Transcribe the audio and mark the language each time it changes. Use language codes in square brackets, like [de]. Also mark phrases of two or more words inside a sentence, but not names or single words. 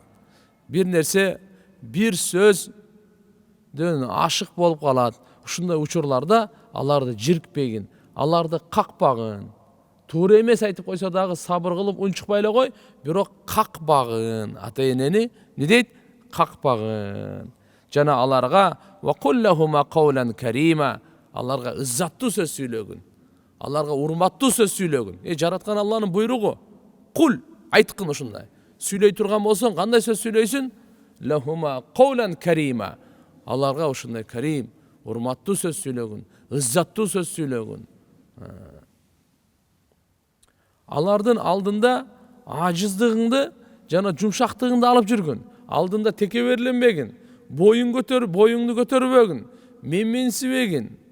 [ky] Бир нерсе, бир сөздөн ашык болуп калат. Ушундай учурларда аларды жиркпегин, аларды какпагын. Туура эмес айтып койсо дагы сабыр кылып унчукпай эле кой, бирок какпагын. Ата-энени не дейт? Какпагын. Жана аларга [ar] وقل لهما قولا كريما. [ky] Аларга ыззаттуу сөз сүйлөгүн. Аларга урматтуу сөз сүйлөгүн. Жараткан Алланын буйругу. Кул, айткын ушундай. Сүйлөй турган болсоң, кандай сөз сүйлөйсүн? [ar] لهما قولا كريما. [ky] Аларга ушундай карим, урматтуу сөз сүйлөгүн, ыззаттуу сөз сүйлөгүн. Алардын алдында ажыздыгыңды жана жумшактыгыңды алып жүргүн. Алдында текеберленбегин. boyuңду көтөрбөгүн, менменсибегин.